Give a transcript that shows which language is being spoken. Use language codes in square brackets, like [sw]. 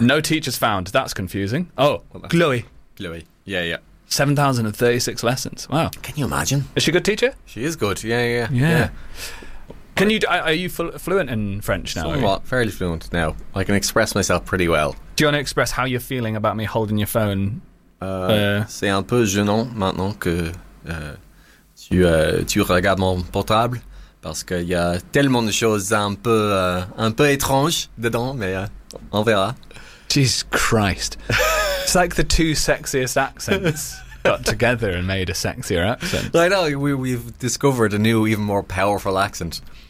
[en] No teachers found. That's confusing. Oh, Chloe. Chloe. Yeah. 7,036 lessons. Wow. Can you imagine? Is she a good teacher? She is good. Yeah. Yeah. Can you? Are you fluent in French now? Somewhat. Fairly fluent now. I can express myself pretty well. Do you want to express how you're feeling about me holding your phone? [fr] C'est un peu gênant maintenant que tu regardes mon portable parce qu'il y a tellement de choses un peu étranges dedans, mais on verra. [en] Jesus Christ. It's like the two sexiest accents got together and made a sexier accent. I know, we've discovered a new, even more powerful accent.